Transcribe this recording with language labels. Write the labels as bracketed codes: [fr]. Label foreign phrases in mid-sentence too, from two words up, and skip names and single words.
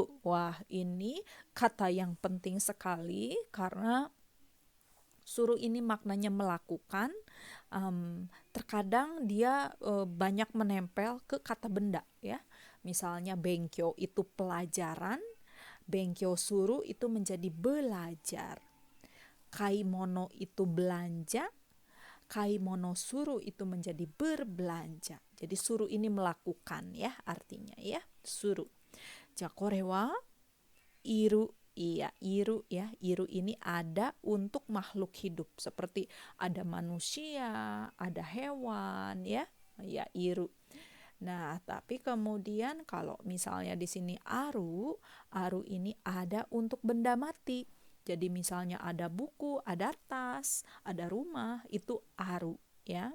[id] Wah, ini kata yang penting sekali karena suru ini maknanya melakukan. Terkadang dia banyak menempel ke kata benda ya. Misalnya benkyo itu pelajaran, [ja] 勉強する [id] itu menjadi belajar. Kaimono itu belanja. [ja] 買い物する [id] itu menjadi berbelanja. Jadi suru ini melakukan ya artinya ya. [ja] する。じゃ、これはいる. [id] Iya, iru ya. Iru ini ada untuk makhluk hidup. Seperti ada manusia, ada hewan ya. Ya, iru. Nah, tapi kemudian kalau misalnya di sini aru, aru ini ada untuk benda mati. Jadi misalnya ada buku, ada tas, ada rumah, itu aru ya.